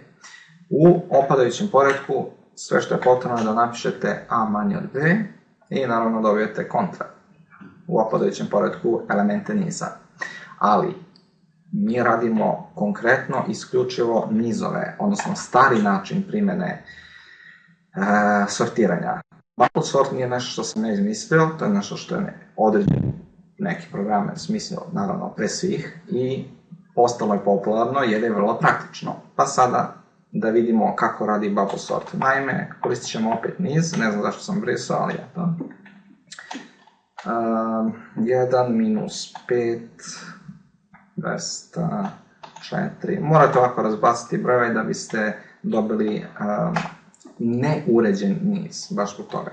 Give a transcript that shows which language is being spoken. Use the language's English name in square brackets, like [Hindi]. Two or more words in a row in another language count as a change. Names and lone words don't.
[Serbian] U opadajućem poretku sve što je potrebno je da napišete a manje od b i naravno dobijete kontra. U opadajućem poretku elemente niza. Ali mi radimo konkretno isključivo nizove, odnosno stari način primjene sortiranja. [English] Bubble sort [Serbian] nije nešto što sam ne izmislio, to je nešto što je određen neki program smislio, naravno, pre svih i postalo je popularno jer je vrlo praktično. Pa sada da vidimo kako radi [English] bubble sort. [Serbian] Naime, koristit ćemo opet niz, ne znam zašto sam brisao, ali eto. 1 minus 5, 204, morate ovako razbaciti brojeve da biste dobili neuređen niz, baš zbog toga.